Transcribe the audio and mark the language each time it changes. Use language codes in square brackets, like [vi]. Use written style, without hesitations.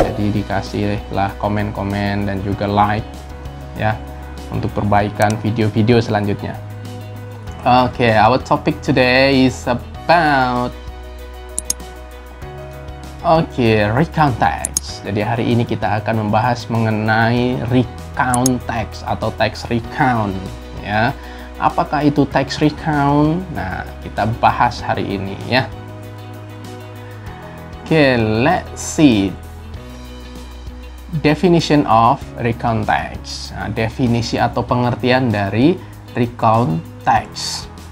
[id] Jadi dikasihlah komen-komen dan juga like ya untuk perbaikan video-video selanjutnya. [en] Okay, our topic today is about recount text. [id] Jadi hari ini kita akan membahas mengenai recount text atau text recount ya. Apakah itu text recount? Nah, kita bahas hari ini ya. [en] Let's see definition of recount text. [id] Nah, definisi atau pengertian dari recount text.